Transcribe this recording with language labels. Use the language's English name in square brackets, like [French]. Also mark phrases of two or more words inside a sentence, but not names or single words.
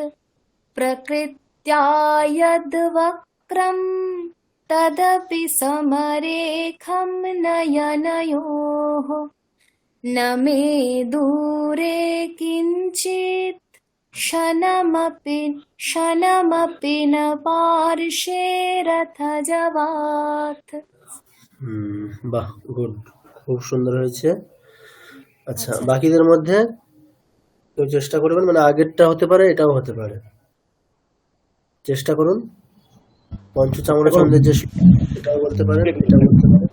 [Sanskrit] प्रकृत्या यद्वक्रं तदपि समरेखं नयनयोः। न मे दूरे किञ्चित् क्षणमपि न पार्श्वे रथजवात्। [Bangla] বাহ, গুড, খুব সুন্দর হয়েছে। আচ্ছা, বাকিদের মধ্যে কেউ চেষ্টা করবেন, মানে আগেরটা হতে পারে, এটাও হতে পারে। চেষ্টা করুন। পঞ্চচামড়া ছন্দের যে এটাও বলতে পারেন, এটাও বলতে পারেন।